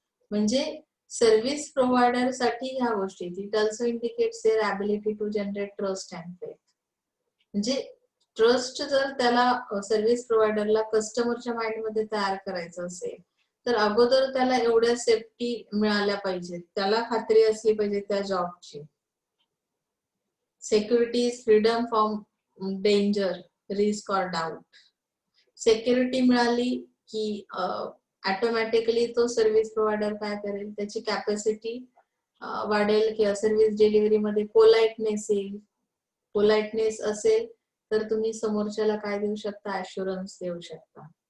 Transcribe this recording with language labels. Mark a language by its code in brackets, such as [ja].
[mr] म्हणजे service provider साठी ह्या गोष्टी, [en] It also indicates their ability to generate trust and faith. [mr] म्हणजे ट्रस्ट जर त्याला सर्व्हिस प्रोव्हायडरला कस्टमरच्या माइंड मध्ये तयार करायचं असेल, तर अगोदर त्याला एवढ्या सेफ्टी मिळाल्या पाहिजेत, त्याला खात्री असली पाहिजे त्या जॉबची. [en] Security is freedom from danger, risk और doubt. [mr] सिक्युरिटी मिळाली की ऑटोमॅटिकली तो सर्व्हिस प्रोव्हायडर काय करेल, त्याची कॅपॅसिटी वाढेल किंवा सर्व्हिस डिलिव्हरी मध्ये पोलाइटनेस येईल. पोलाइटनेस असेल तर तुम्ही समोरच्याला काय देऊ शकता, अश्युरन्स देऊ शकता.